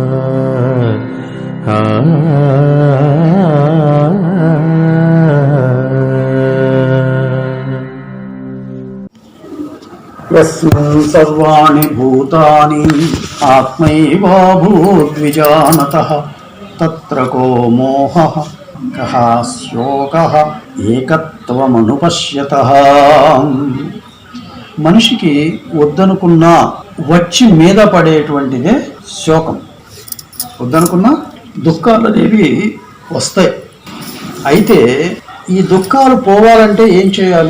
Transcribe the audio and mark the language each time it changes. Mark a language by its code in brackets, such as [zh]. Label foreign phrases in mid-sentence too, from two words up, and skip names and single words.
[sa] यस्मिन् सर्वाणि भूतानि आत्मैवाभूद्विजानतः तत्र को मोहः कः शोकः ఏకత్వమనుపశ్యతః। [te] మనిషికి వద్దనుకున్న వచ్చి మీద పడేటువంటిదే శోకం. వద్దనుకున్న దుఃఖాలు అనేవి వస్తాయి. అయితే ఈ దుఃఖాలు పోవాలంటే ఏం చేయాలి?